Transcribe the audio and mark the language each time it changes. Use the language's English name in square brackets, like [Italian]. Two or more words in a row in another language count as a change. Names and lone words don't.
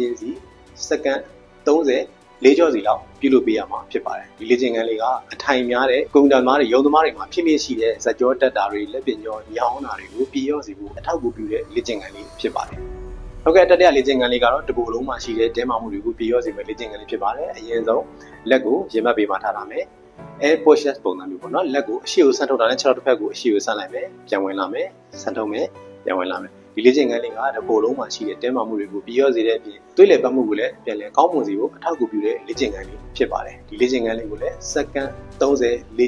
[Burmese] ချင်းစီစက္ကန့်30 4ကြောစီလောက်ပြုလုပ်ပေးရမှာဖြစ်ပါတယ်ဒီလေ့ကျင့်ခန်းလေးကအထိုင်များတဲ့ကွန်ပျူတာသမားတွေရုံးသမားတွေမှာဖြစ်ဖြစ်ရှိတဲ့ဇာတ်ကြောတက်တာတွေလက်ပင်ကြောညောင်းတာတွေကိုပြေရောစီဖို့အထောက်အကူပြုတဲ့လေ့ကျင့်ခန်းလေးဖြစ်ပါတယ်ဟုတ်ကဲ့တတိယလေ့ကျင့်ခန်းလေးကတော့တကူလုံးမှာရှိတဲ့တဲမာမှု တွေကိုပြေရောစီမဲ့လေ့ကျင့်ခန်းလေးဖြစ်ပါတယ်အရင်ဆုံးလက်ကိုရင်ဘတ်ပေးမှထားထားမယ် [English] air push-up [Burmese] ပုံစံမျိုးပေါ့နော်လက်ကိုအရှိကိုဆန့်ထုတ်တာနဲ့6တစ်ဖက်ကိုအရှိကိုဆန့်လိုက်မယ်ပြန်ဝင်လာမယ်ဆန့်ထုတ်မယ်ပြန်ဝင်လာမယ်ဒီလေ့ကျင့်ခန်းလေးကတကူ လုံးမှာရှိတဲ့တဲမာမှုတွေကိုပြေရောစေတဲ့အပြင်သွေးလည်ပတ်မှုကိုလည်းပြန်လည်ကောင်းမွန်စေဖို့အထောက်အကူပြုတဲ့လေ့ကျင့်ခန်းလေးဖြစ်ပါတယ်ဒီလေ့ကျင့်ခန်းလေးကိုလည်းစက္ကန့်30 4